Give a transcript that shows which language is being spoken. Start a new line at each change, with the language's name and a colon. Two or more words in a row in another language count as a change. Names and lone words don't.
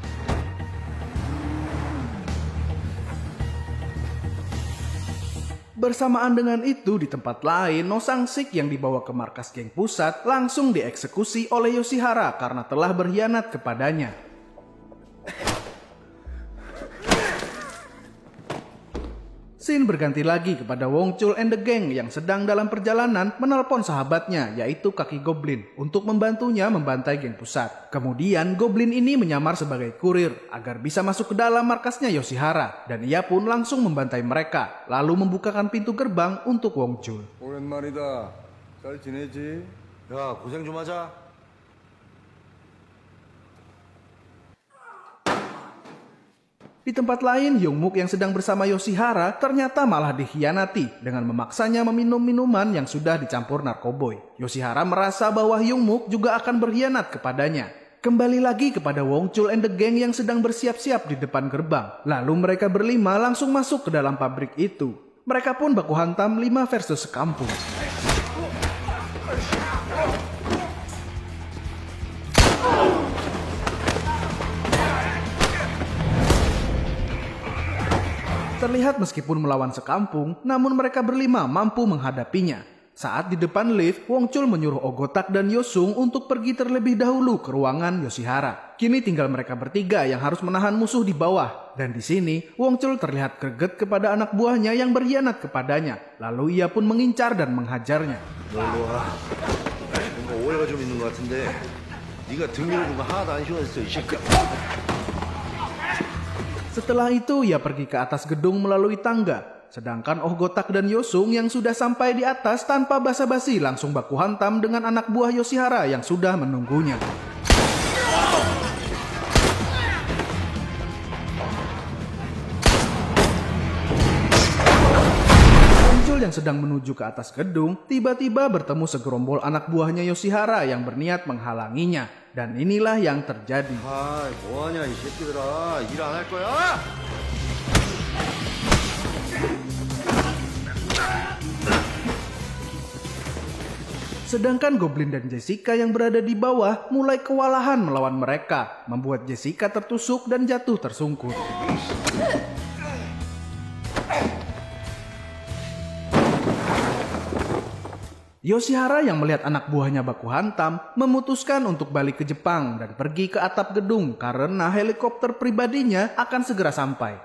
Indonesian: Bersamaan dengan itu di tempat lain, No Sang-sik yang dibawa ke markas geng pusat langsung dieksekusi oleh Yoshihara karena telah berkhianat kepadanya. Scene berganti lagi kepada Wong Chul
English: and the gang
Indonesian: yang sedang dalam perjalanan menelpon sahabatnya yaitu Kaki Goblin untuk membantunya membantai geng pusat. Kemudian Goblin ini menyamar sebagai kurir agar bisa masuk ke dalam markasnya Yoshihara dan ia pun langsung membantai mereka lalu membukakan pintu gerbang untuk Wong Chul.
Korean: 오랜만이다. 잘 지내지? 야, 고생 좀 하자.
Indonesian: Di tempat lain, Hyung Mook yang sedang bersama Yoshihara ternyata malah dikhianati dengan memaksanya meminum minuman yang sudah dicampur narkoboy. Yoshihara merasa bahwa Hyung Mook juga akan berkhianat kepadanya. Kembali lagi kepada Wong Chul
English: and the gang
Indonesian: yang sedang bersiap-siap di depan gerbang. Lalu mereka berlima langsung masuk ke dalam pabrik itu. Mereka pun baku hantam 5 versus sekampung. Terlihat meskipun melawan sekampung, namun mereka berlima mampu menghadapinya. Saat di depan lift, Wong Chul menyuruh Oh Gotak dan Yosung untuk pergi terlebih dahulu ke ruangan Yoshihara. Kini tinggal mereka bertiga yang harus menahan musuh di bawah. Dan di sini, Wong Chul terlihat greget kepada anak buahnya yang berkhianat kepadanya. Lalu ia pun mengincar dan menghajarnya.
Korean: 놀러 와. 뭔가 오해가 좀 있는 것 같은데 네가 등 밀어준 거 하나도 안 시원했어 이 새끼야.
Indonesian: Setelah itu ia pergi ke atas gedung melalui tangga. Sedangkan Oh Gotak dan Yosung yang sudah sampai di atas tanpa basa-basi langsung baku hantam dengan anak buah Yoshihara yang sudah menunggunya. Wong Wongchul yang sedang menuju ke atas gedung tiba-tiba bertemu segerombol anak buahnya Yoshihara yang berniat menghalanginya. Dan inilah yang terjadi.
Korean: 아이, 뭐하냐, 이 새끼들아. 일 안 할 거야?
Indonesian: Sedangkan Goblin dan Jessica yang berada di bawah mulai kewalahan melawan mereka, membuat Jessica tertusuk dan jatuh tersungkur. Yoshihara yang melihat anak buahnya baku hantam memutuskan untuk balik ke Jepang dan pergi ke atap gedung karena helikopter pribadinya akan segera sampai.